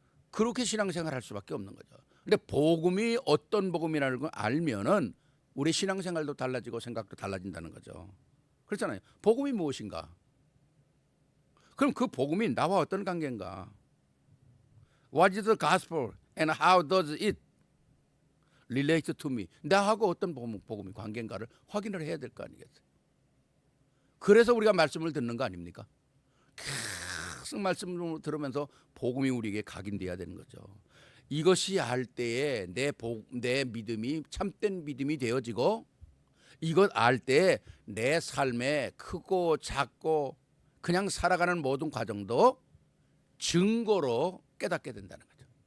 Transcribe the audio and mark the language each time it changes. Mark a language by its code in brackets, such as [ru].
[ko] 그렇게 신앙생활 할 수밖에 없는 거죠. 근데 복음이 어떤 복음이라는 걸 알면은 우리 신앙생활도 달라지고 생각도 달라진다는 거죠. 그렇잖아요. 복음이 무엇인가? 그럼 그 복음이 나와 어떤 관계인가? [en] What is the gospel and how does it relate to me? [ko] 나하고 어떤 복음이 관계인가를 확인을 해야 될 거 아니겠어요? 그래서 우리가 말씀을 듣는 거 아닙니까? 계속 말씀을 들으면서 복음이 우리에게 각인돼야 되는 거죠. 이것이 알 때에 내 믿음이 참된 믿음이 되어지고 이것 알 때에 내 삶에 크고 작고 그냥 살아가는 모든 과정도 증거로 깨닫게 된다는 거죠.